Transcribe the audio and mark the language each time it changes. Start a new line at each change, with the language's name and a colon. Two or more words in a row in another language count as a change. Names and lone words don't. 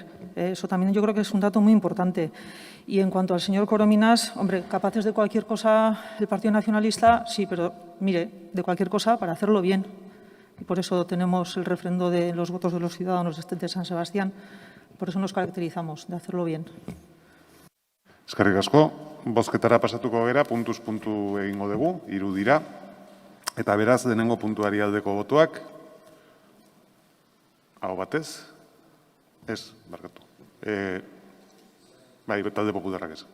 Spanish: Eso también yo creo que es un dato muy importante. Y en cuanto al señor Corominas, hombre, capaces de cualquier cosa el Partido Nacionalista, sí, pero mire, de cualquier cosa para hacerlo bien. Y por eso tenemos el refrendo de los votos de los ciudadanos de San Sebastián. Por eso nos caracterizamos, de hacerlo bien.
Basque: Eskerrik asko. Bozketara pasatuko gera, puntuz puntu egingo dugu, 3 dira. Eta beraz, lehenengo puntuari aldeko botoak. Aho batez? Ez, barkatu. Bai, talde popularrak ez.